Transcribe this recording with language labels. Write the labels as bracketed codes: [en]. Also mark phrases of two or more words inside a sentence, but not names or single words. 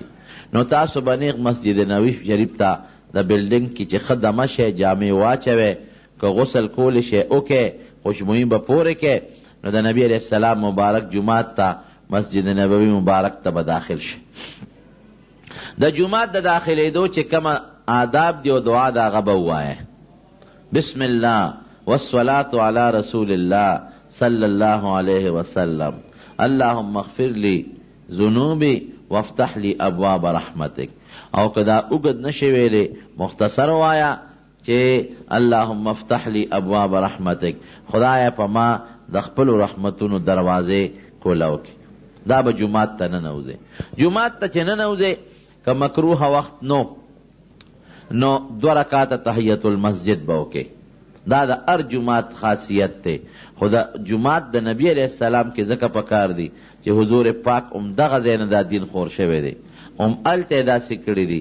[ps] نو تاسو به نیغ مسجد نبوي شریف ته د بلډینګ کې چې ښه دمه شئ، جامې واچوئ، که غسل کولی شئ وکئ، خوشبویي به پورې کئ، نو د نبي [ar] علیه السلام [ps] مبارک جومات ته مسجد نبوي مبارک ته به داخل شئ. د جومات د داخلېدو چې کومه آداب دی او دعا د هغه به ووایئ. [ar] بسم الله والصلاة على رسول الله صلی الله علیه وسلم. اللهم اغفر لی ذنوبی وافتح لی ابواب رحمتک. [ps] او که دا اوږد نشي ویلی مختصر وایا چې [ar] اللهم افتح لی ابواب رحمتک، [ps] خدایا په ما د خپلو رحمتونو دروازې کولاو کړي. دا به جومات ته ننوځئ. جومات ته چې ننوځئ که مکروه وخت نو 2 رکعاته تحیت المسجد به وکړئ. دا د هر جومات خاصیت دی، خو د جومات د نبی [ar] علیه السلام [ps] کې ځکه پکار دی چې حضور پاک دغه ځای نه دا دین خور شوی دی، هلته یې داسې کړي دي.